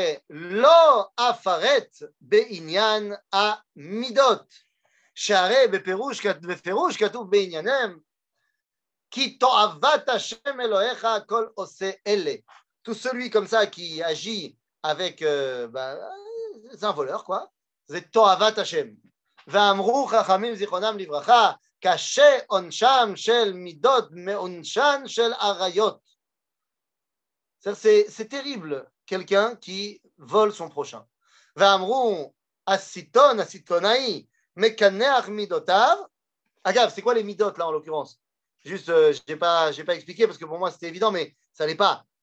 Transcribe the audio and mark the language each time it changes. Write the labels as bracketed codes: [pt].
[he] ולא אפרט בעניין המידות, שהרי בפירוש כתוב בעניינם, כי תועבת השם אלוהיך כל עושה אלה. [fr] Tout celui comme ça qui agit avec c'est un voleur quoi, c'est תועבת השם. [he] ואמרו חכמים זיכרונם לברכה, קשה עונשם של מידות מעונשן של עריות. [fr] C'est terrible, quelqu'un qui vole son prochain. [he] V'amrou asitonaï, mekaneach midotav. [fr] Agave, c'est quoi les midot là en l'occurrence? Juste, je n'ai pas expliqué parce que pour moi c'était évident, mais ça n'est pas.